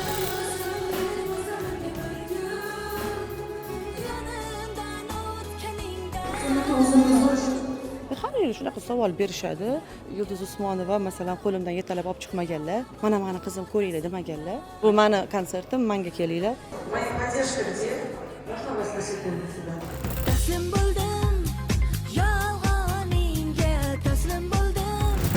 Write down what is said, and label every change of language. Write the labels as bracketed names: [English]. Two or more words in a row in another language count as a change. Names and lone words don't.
[Uzbek] Har yili shunaqa savol berishadi. Yulduz Usmonova masalan qo'limdan yetalab olib chiqmaganlar. Mana mani qizim ko'ringlar demaganlar. Bu mani konsertim, menga kelinglar. [Russian] Moya поддержка где? Можно вас на секунду сюда? [Uzbek] Taslim bo'ldim, yolg'oningga taslim bo'ldim.